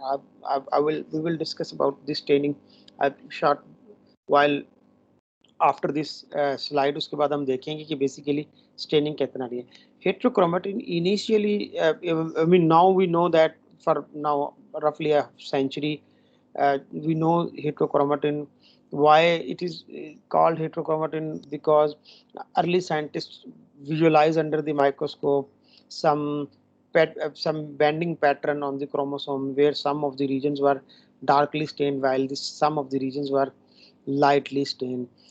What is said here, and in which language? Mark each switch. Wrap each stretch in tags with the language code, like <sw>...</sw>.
<en>We will discuss about this staining a short while after this slide.</en> <hi>उसके बाद हम देखेंगे कि basically staining कितना रही है.</hi> <en>Heterochromatin initially, I mean now we know that for now roughly a century, we know heterochromatin. Why it is called heterochromatin? Because early scientists visualize under the microscope some some bending pattern on the chromosome where some of the regions were darkly stained while some of the regions were lightly stained.</en>